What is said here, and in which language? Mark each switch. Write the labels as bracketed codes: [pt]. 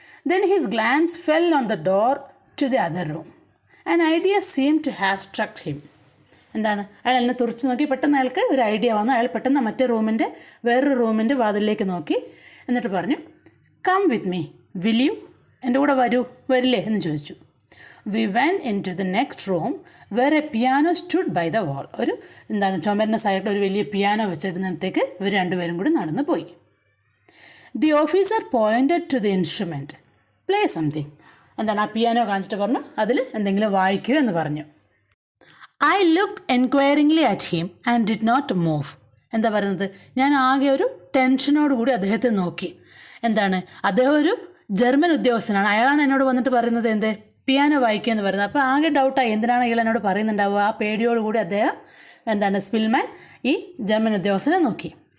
[en] Then his glance fell on the door to the other room. An idea seem to have struck him. [ml] എന്താണ്, അയാൾ എന്നെ തുറച്ചു നോക്കി. പെട്ടെന്ന് അയാൾക്ക് ഒരു ഐഡിയ വന്നു. അയാൾ പെട്ടെന്ന് വേറൊരു റൂമിൻ്റെ വാതിലിലേക്ക് നോക്കി. എന്നിട്ട് പറഞ്ഞു, [en] come with me, will you, [ml] എൻ്റെ കൂടെ വരില്ലേ എന്ന് ചോദിച്ചു. [en] We went into the next room where a piano stood by the wall. [ml] ചുമരിൻ്റെ സൈഡിൽ ഒരു വലിയ പിയാനോ വെച്ചിടുന്നിടത്തേക്ക് ഇവർ രണ്ടുപേരും കൂടി നടന്നു പോയി. [en] The officer pointed to the instrument. Play something. [ml] ആ പിയാനോ കാണിച്ചിട്ട് പറഞ്ഞു, അതിൽ എന്തെങ്കിലും വായിക്കൂ എന്ന് പറഞ്ഞു. I looked enquiringly at him and did not move. എന്താ പറയുന്നത്, ഞാൻ ആകെ ഒരു ടെൻഷനോട് കൂടി അദ്ദേഹത്തെ നോക്കി. അദ്ദേഹം ഒരു ജർമ്മൻ ഉദ്യോഗസ്ഥനാണ്. അയാളാണ് എന്നോട് വന്നിട്ട് പറയുന്നത് പിയാനോ വായിക്കുക എന്ന് പറയുന്നത്. അപ്പോൾ ആകെ ഡൗട്ടായി, എന്തിനാണ് ഇയാൾ എന്നോട് പറയുന്നുണ്ടാവുക. ആ പേടിയോടുകൂടി അദ്ദേഹം സ്പിൽമാൻ ഈ ജർമ്മൻ ഉദ്യോഗസ്ഥനെ നോക്കി.